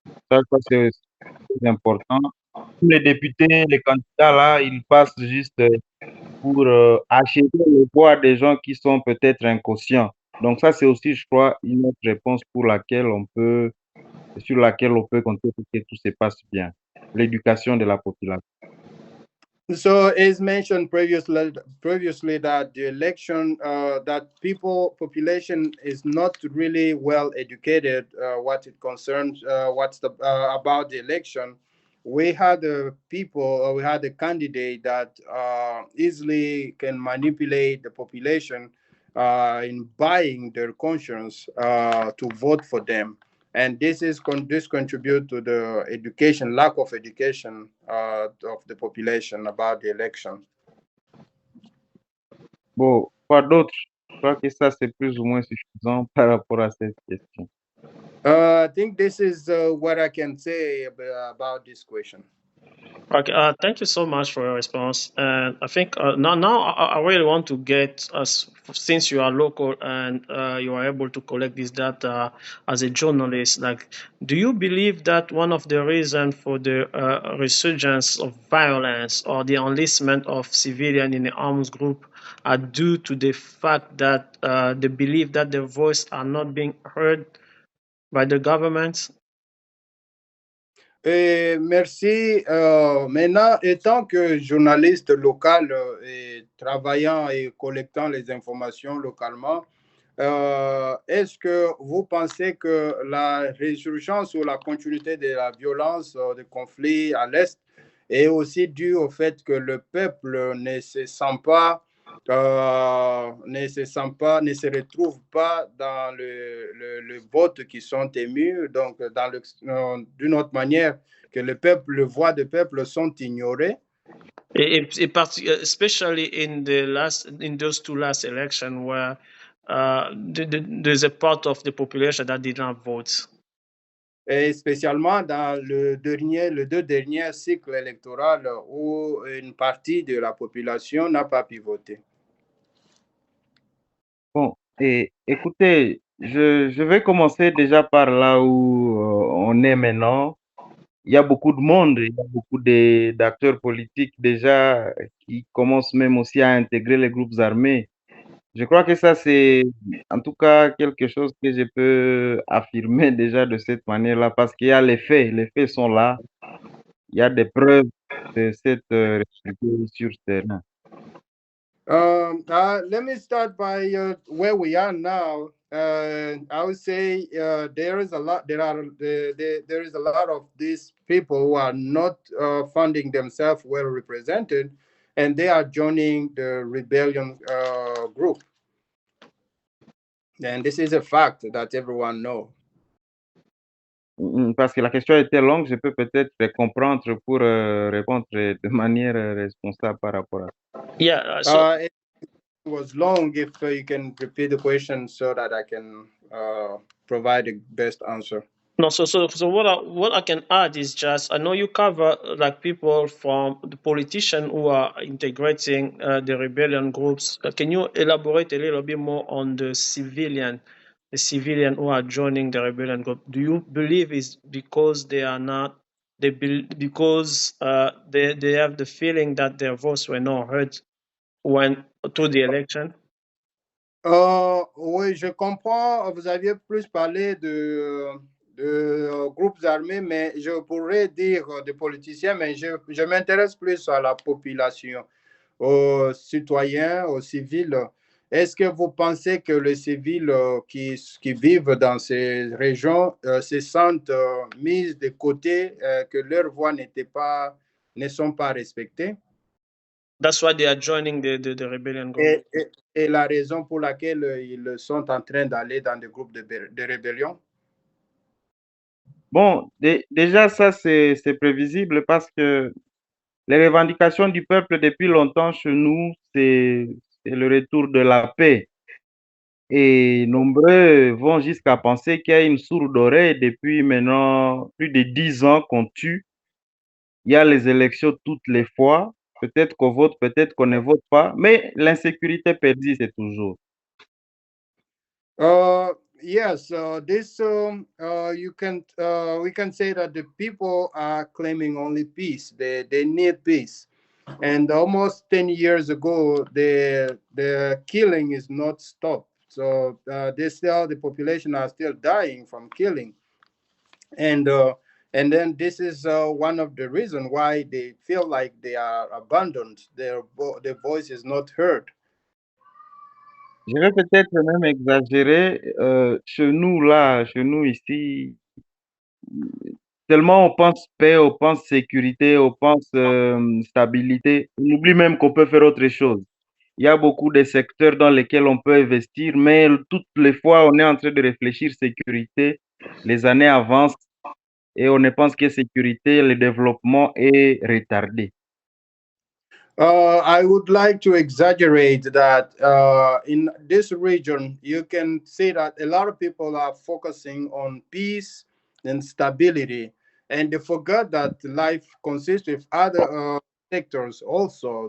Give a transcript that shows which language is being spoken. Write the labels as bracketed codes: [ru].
[fr] Ça, c'est très important. Les députés, les candidats, là, ils passent juste pour acheter le voix des gens qui sont peut-être inconscients. Donc ça, c'est aussi, je crois, une autre réponse sur laquelle on peut compter pour que tout se passe bien. L'éducation de la population. [en] So, as mentioned previously that the election, that population is not really well educated. What it concerns, what's the about the election. We had we had a candidate that easily can manipulate the population in buying their conscience to vote for them, and this contribute to the education lack of education of the population about the election. [fr] Bon, quoi d'autre? Je crois que ça, c'est plus ou moins suffisant par rapport à cette question. [en] I think this is what I can say about this question. Okay, thank you so much for your response. And I think now I really want to get us, since you are local and you are able to collect this data as a journalist. Like, do you believe that one of the reasons for the resurgence of violence or the enlistment of civilians in the armed group are due to the fact that they believe that their voice are not being heard by the government? [fr] Merci. Maintenant, étant que journaliste local et travaillant et collectant les informations localement, est-ce que vous pensez que la résurgence ou la continuité de la violence, des conflits à l'Est est aussi due au fait que le peuple ne se sent pas, ne se retrouve pas dans le vote qui sont émus, donc d'une autre manière, que le peuple, le voix du peuple sont ignorées? [en] Especially in those two last election where there's a part of the population that did not vote. [fr] Et spécialement dans le deux derniers cycles électoraux où une partie de la population n'a pas pu voter. Bon, et écoutez, je vais commencer déjà par là où on est maintenant. Il y a beaucoup de monde, il y a beaucoup d'acteurs politiques déjà qui commencent même aussi à intégrer les groupes armés. Je crois que ça, c'est en tout cas quelque chose que je peux affirmer déjà de cette manière-là, parce qu'il y a les faits sont là, il y a des preuves de cette réalité sur ce terrain. [en] Let me start by where we are now. I would say there is a lot. There is a lot of these people who are not finding themselves well represented, and they are joining the rebellion group. And this is a fact that everyone knows. [fr] Parce que la question était longue, je peux peut-être comprendre pour répondre de manière responsable par rapport à ça. [en] Yeah. It was long. If you can repeat the question so that I can provide the best answer. No, so what I can add is just I know you cover like people from the politician who are integrating the rebellion groups. Can you elaborate a little bit more on the civilian who are joining the rebellion group? Do you believe is because they are not because they have the feeling that their voices were not heard when to the election? [fr] Oui, je comprends. Vous aviez plus parlé de groupes armés, mais je pourrais dire des politiciens, mais je m'intéresse plus à la population, aux citoyens, aux civils. Est-ce que vous pensez que les civils qui vivent dans ces régions se sentent mis de côté, que leurs voix ne sont pas respectées? [en] That's why they are joining the rebellion group. [fr] Et la raison pour laquelle ils sont en train d'aller dans des groupes de rébellion. Bon, déjà, ça, c'est prévisible parce que les revendications du peuple depuis longtemps chez nous, c'est le retour de la paix. Et nombreux vont jusqu'à penser qu'il y a une sourde oreille depuis maintenant plus de 10 ans qu'on tue. Il y a les élections toutes les fois. Peut-être qu'on vote, peut-être qu'on ne vote pas, mais l'insécurité persiste toujours. [en] Yes, this we can say that the people are claiming only peace. They need peace, and almost 10 years ago, the killing is not stopped. So they still the population are still dying from killing, and uh, and then this is one of the reasons why they feel like they are abandoned. Their voice is not heard. [fr] Je vais peut-être même exagérer. Chez nous, là, chez nous ici, tellement on pense paix, on pense sécurité, on pense stabilité, on oublie même qu'on peut faire autre chose. Il y a beaucoup de secteurs dans lesquels on peut investir, mais toutes les fois, on est en train de réfléchir sécurité. Les années avancent et on ne pense que sécurité, le développement est retardé. [en] I would like to exaggerate that in this region, you can see that a lot of people are focusing on peace and stability, and they forgot that life consists of other sectors also.